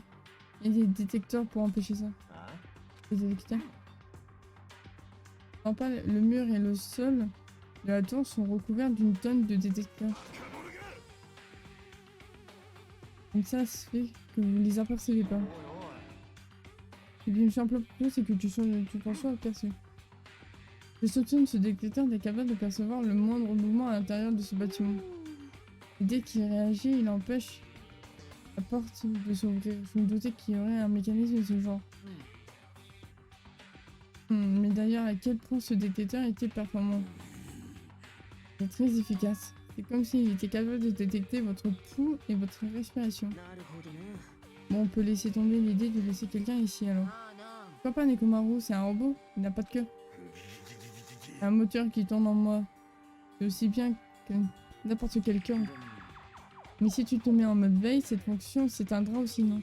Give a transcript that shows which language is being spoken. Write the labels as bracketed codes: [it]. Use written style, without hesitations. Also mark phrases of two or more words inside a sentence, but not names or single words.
[fr] Il y a des détecteurs pour empêcher ça. あ Des détecteurs. Non, pas le mur et le sol de la tour sont recouverts d'une tonne de détecteurs. Comme ça se fait que vous les apercevez pas. [ja] おいおい [fr] Et bien, une simple chose, c'est que tu t'en sois aperçu. Je soupçonne ce détecteur d'être capable de percevoir le moindre mouvement à l'intérieur de ce bâtiment. Et dès qu'il réagit, il empêche la porte de s'ouvrir. Je me doutais qu'il y aurait un mécanisme de ce genre. Mais d'ailleurs, à quel point ce détecteur était performant. Il est très efficace. C'est comme s'il était capable de détecter votre pouls et votre respiration. [ja] なるほどね。 [fr] Bon, on peut laisser tomber l'idée de laisser quelqu'un ici alors. ああな Pourquoi pas Nekomaru? C'est un robot, il n'a pas de queue. C'est un moteur qui tourne en moi. C'est aussi bien que n'importe quel cœur. [ja] でも [fr] Mais si tu te mets en mode veille, cette fonction s'éteindra aussi, non?